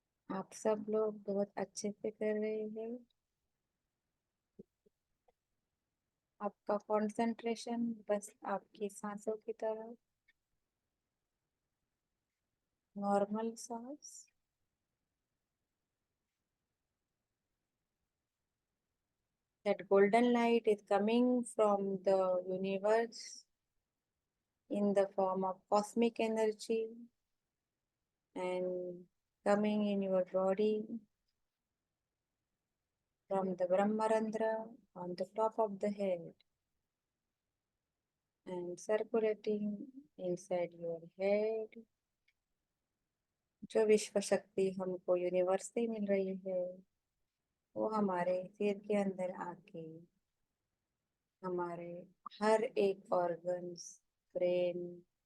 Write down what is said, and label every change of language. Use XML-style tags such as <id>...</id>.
<hi>आप सब लोग बहुत अच्छे से कर रहे हैं। आपका कंसंट्रेशन बस आपकी सांसों की तरफ, नॉर्मल सांस।</hi> <en>That golden light is coming from the universe in the form of cosmic energy and coming in your body from the Brahmarandra on the top of the head and circulating inside your head।</en> <hi>जो विश्व शक्ति हमको universe से मिल रही है वो हमारे सिर के अंदर आके हमारे हर एक ऑर्गन्स, ब्रेन</hi>